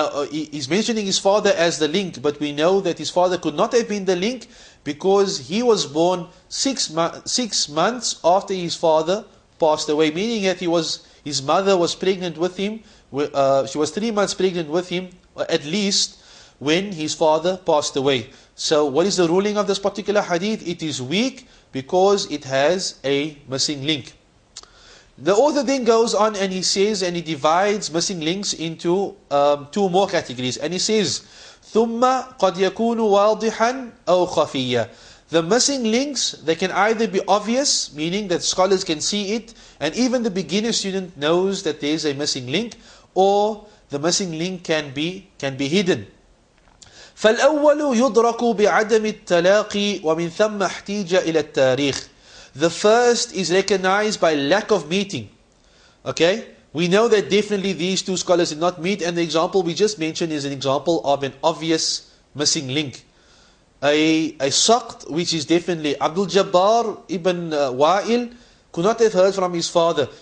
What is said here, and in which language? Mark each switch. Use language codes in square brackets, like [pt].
[en] he's mentioning his father as the link, but we know that his father could not have been the link because he was born 6 months after his father passed away, meaning that his mother was pregnant with him, she was 3 months pregnant with him, at least, when his father passed away. So what is the ruling of this particular hadith? It is weak because it has a missing link. The author then goes on and he says, and he divides missing links into 2 more categories. And he says, [ar] ثُمَّ قَدْ يَكُونُ وَاضِحًا أَوْ خَفِيًّا. [en] The missing links, they can either be obvious, meaning that scholars can see it, and even the beginner student knows that there is a missing link, or the missing link can be hidden. [ar] فالأول يدرك بعدم التلاقي ومن ثم احتيج إلى التاريخ. [en] The first is recognized by lack of meeting. Okay? We know that definitely these 2 scholars did not meet, and the example we just mentioned is an example of an obvious missing link. A saqt, which is definitely Abdul Jabbar ibn Wa'il, could not have heard from his father.